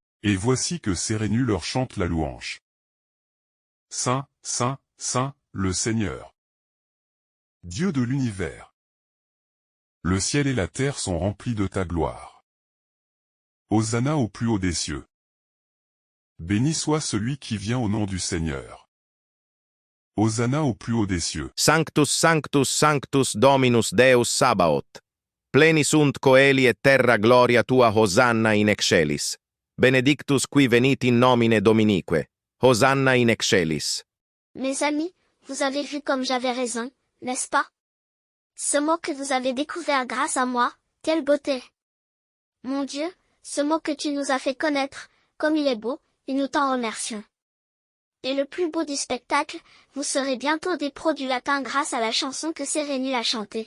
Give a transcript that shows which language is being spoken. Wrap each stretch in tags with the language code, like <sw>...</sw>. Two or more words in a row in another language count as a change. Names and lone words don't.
<fr>Et voici que Sérénu leur chante la louange. Saint, Saint, Saint, le Seigneur, Dieu de l'univers. Le ciel et la terre sont remplis de ta gloire. Hosanna au plus haut des cieux. Béni soit celui qui vient au nom du Seigneur. Hosanna au plus haut des cieux.</fr> <la>Sanctus Sanctus Sanctus Dominus Deus Sabaoth. Pleni sunt coeli et terra gloria tua Hosanna in excellis. Benedictus qui venit in nomine Dominique. Hosanna in excellis.</la> <fr>Mes amis, vous avez vu comme j'avais raison, n'est-ce pas? Ce mot que vous avez découvert grâce à moi, quelle beauté! Mon Dieu, ce mot que tu nous as fait connaître, comme il est beau, et nous t'en remercions. Et le plus beau du spectacle, vous serez bientôt des pros du latin grâce à la chanson que Sérénu a chantée.</fr>